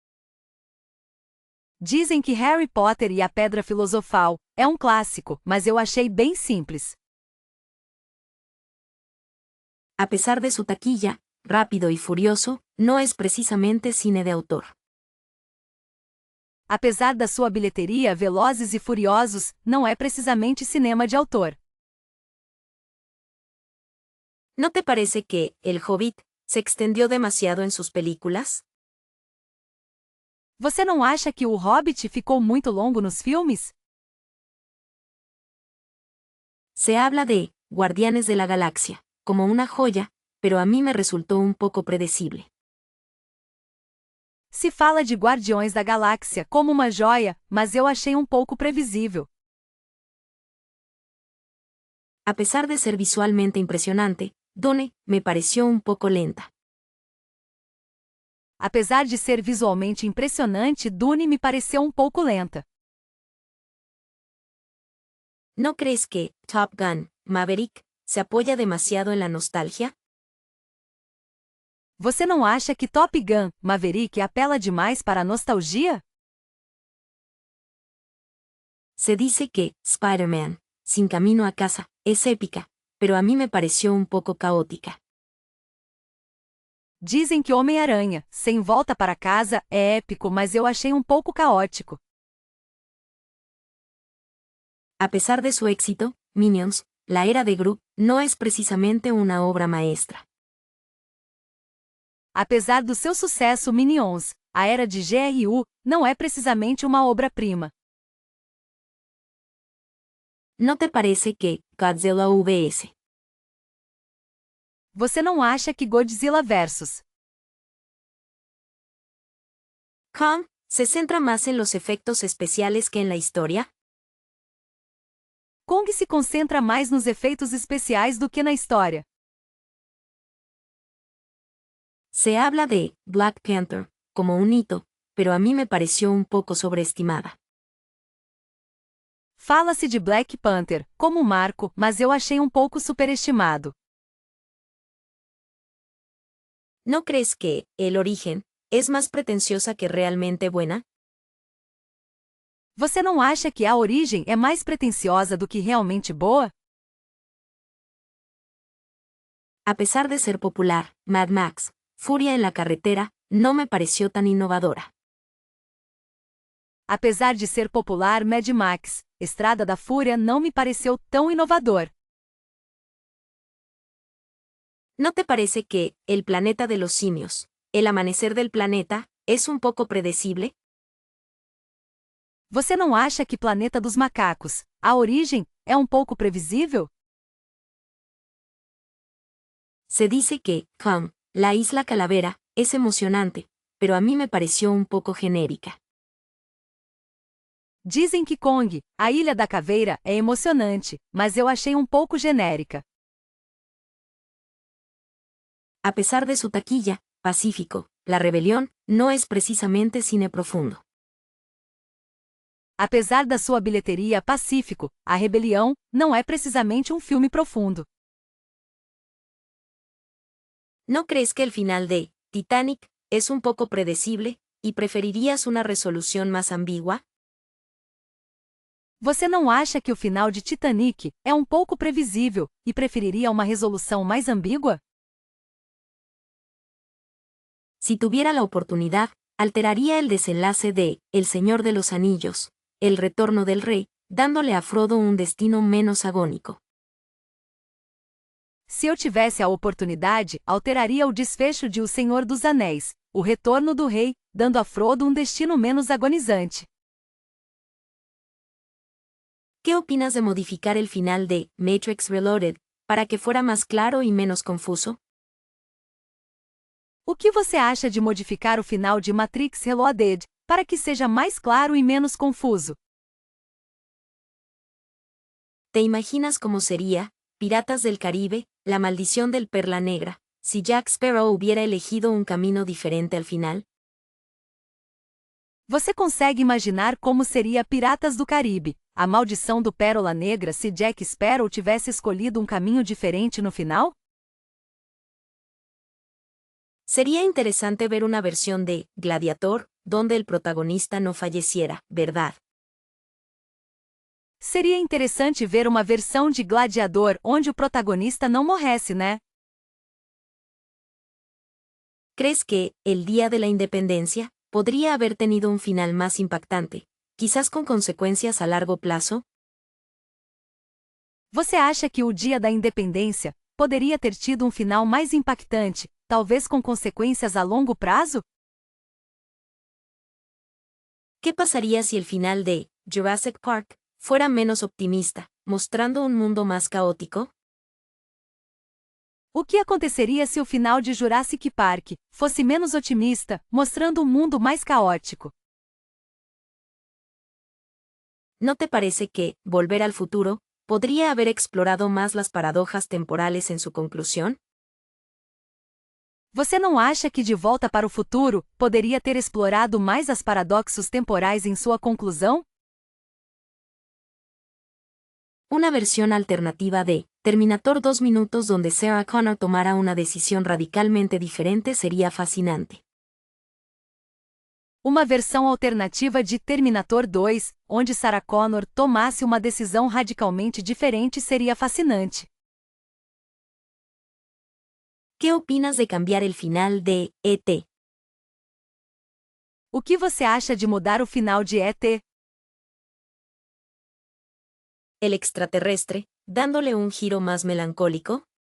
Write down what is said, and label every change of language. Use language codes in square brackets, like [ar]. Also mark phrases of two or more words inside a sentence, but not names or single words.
[pt] Dizem que Harry Potter e a Pedra Filosofal é um clássico, mas eu achei bem simples. [es] A pesar de su taquilla, Rápido y Furioso no es precisamente cine de autor. [pt] Apesar da sua bilheteria, Velozes e Furiosos não é precisamente cinema de autor. [es] ¿No te parece que El Hobbit se extendió demasiado en sus películas? [pt] Você não acha que O Hobbit ficou muito longo nos filmes? [es] Se habla de Guardianes de la Galaxia como una joya, pero a mí me resultó un poco predecible. [pt] Se fala de Guardiões da Galáxia como uma joia, mas eu achei um pouco previsível. [es] A pesar de ser visualmente impresionante, Dune me pareció un poco lenta. [pt] Apesar de ser visualmente impressionante, Dune me pareceu um pouco lenta. [es] ¿No crees que Top Gun, Maverick, se apoya demasiado en la nostalgia? [pt] Você não acha que Top Gun, Maverick apela demais para a nostalgia? [es] Se dice que Spider-Man, Sin Camino a Casa, es épica, pero a mí me pareció un poco caótica. [pt] Dizem que Homem-Aranha, Sem Volta para Casa, é épico, mas eu achei um pouco caótico. [es] A pesar de su éxito, Minions, la era de Gru, no es precisamente una obra maestra. [pt] Apesar do seu sucesso Minions, a era de GRU não é precisamente uma obra-prima. [es] ¿No te parece que Godzilla vs. [pt] Você não acha que Godzilla vs. [es] Kong se centra más en los efectos especiales que en la historia? [pt] Kong se concentra mais nos efeitos especiais do que na história? [es] Se habla de Black Panther como un hito, pero a mí me pareció un poco sobreestimada. [pt] Fala-se de Black Panther como um marco, mas eu achei um pouco superestimado. [es] ¿No crees que El Origen es más pretenciosa que realmente buena? [pt] Você não acha que A Origem é mais pretensiosa do que realmente boa? [es] A pesar de ser popular, Mad Max, Furia en la carretera, no me pareció tan innovadora. [pt] Apesar de ser popular, Mad Max, Estrada da Fúria não me pareceu tão inovador. [es] ¿No te parece que El planeta de los simios, El amanecer del planeta, es un poco predecible? [pt] Você não acha que Planeta dos Macacos, A Origem, é um pouco previsível? [es] Se dice que Kong, la isla calavera, es emocionante, pero a mí me pareció un poco genérica. [pt] Dizem que Kong, a Ilha da Caveira, é emocionante, mas eu achei um pouco genérica. [es] A pesar de su taquilla, Pacífico, La rebelión, no es precisamente cine profundo. [pt] Apesar da sua bilheteria Pacífico, A Rebelião, não é precisamente um filme profundo. [es] ¿No crees que el final de Titanic es un poco predecible, y preferirías una resolución más ambigua? [pt] Você não acha que o final de Titanic é um pouco previsível e preferiria uma resolução mais ambígua? [es] Si tuviera la oportunidad, alteraría el desenlace de El Señor de los Anillos, El retorno del rey, dándole a Frodo un destino menos agónico. [pt] Se eu tivesse a oportunidade, alteraria o desfecho de O Senhor dos Anéis, O Retorno do Rei, dando a Frodo um destino menos agonizante. [es] ¿Qué opinas de modificar el final de Matrix Reloaded para que fuera más claro y menos confuso? [pt] O que você acha de modificar o final de Matrix Reloaded para que seja mais claro e menos confuso? [es] ¿Te imaginas cómo sería Piratas del Caribe, La maldición del Perla Negra, si Jack Sparrow hubiera elegido un camino diferente al final? [pt] Você consegue imaginar como seria Piratas do Caribe, A Maldição do Pérola Negra se Jack Sparrow tivesse escolhido um caminho diferente no final? [es] Sería interesante ver una versión de Gladiator, donde el protagonista no falleciera, ¿verdad? [pt] Seria interessante ver uma versão de Gladiador onde o protagonista não morresse, né? [es] ¿Crees que El Día de la Independencia podría haber tenido un final más impactante, quizás con consecuencias a largo plazo? [pt] Você acha que o Dia da Independência poderia ter tido um final mais impactante, talvez com consequências a longo prazo? [es] ¿Qué pasaría si el final de Jurassic Park fuera menos optimista, mostrando un mundo más caótico? [pt] O que aconteceria se o final de Jurassic Park fosse menos otimista, mostrando um mundo mais caótico? [es] ¿No te parece que Volver al Futuro podría haber explorado más las paradojas temporales en su conclusión? [pt] Você não acha que De Volta para o Futuro poderia ter explorado mais as paradoxos temporais em sua conclusão? [es] Una versión alternativa de Terminator 2 minutos donde Sarah Connor tomara una decisión radicalmente diferente sería fascinante. [pt] Uma versão alternativa de Terminator 2, onde Sarah Connor tomasse uma decisão radicalmente diferente seria fascinante. [es] ¿Qué opinas de cambiar el final de E.T.? [pt] O que você acha de mudar o final de E.T.? [es] el extraterrestre, dándole un giro más melancólico?